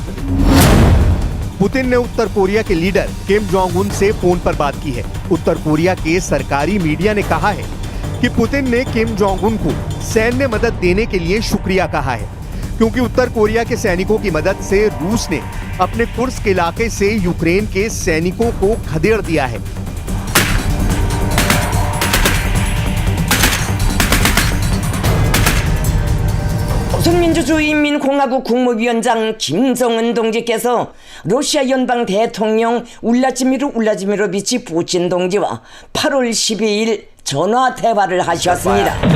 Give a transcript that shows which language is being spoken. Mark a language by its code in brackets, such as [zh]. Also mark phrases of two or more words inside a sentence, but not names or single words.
[hi] पुतिन ने उत्तर कोरिया के लीडर किम जोंग उन से फोन पर बात की है। उत्तर कोरिया के सरकारी मीडिया ने कहा है कि पुतिन ने किम जोंग उन को सैन्य मदद देने के लिए शुक्रिया कहा है, क्योंकि उत्तर कोरिया के सैनिकों की मदद से रूस ने अपने कुर्स्क इलाके से यूक्रेन के सैनिकों को खदेड़ दिया है। [ko] 조선민주주의인민공화국 국무위원장 김정은 동지께서 러시아 연방 대통령 울라지미르 putin 동지와 8월 12일 전화 대화를 하셨습니다.